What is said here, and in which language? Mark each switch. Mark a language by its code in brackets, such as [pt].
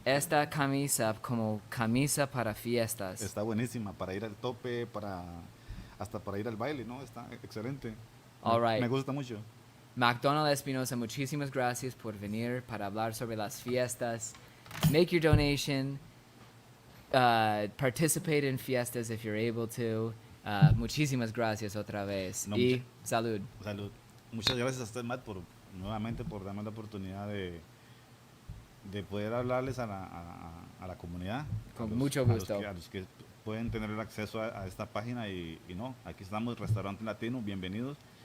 [es] esta camisa como camisa para fiestas? Está buenísima para ir al tope, hasta para ir al baile, ¿no? Está excelente. [en] All right. [es] Me gusta mucho. McDonald Espinosa, muchísimas gracias por venir para hablar sobre las fiestas. [en] Make your donation. Participate in fiestas if you're able to. [es] Muchísimas gracias otra vez. No, y salud. Salud. Muchas gracias a usted, Matt, nuevamente por darme la oportunidad de poder hablarles a la comunidad. Con mucho gusto. A los que pueden tener el acceso a esta página y no, aquí estamos, Restaurante Latino, bienvenidos.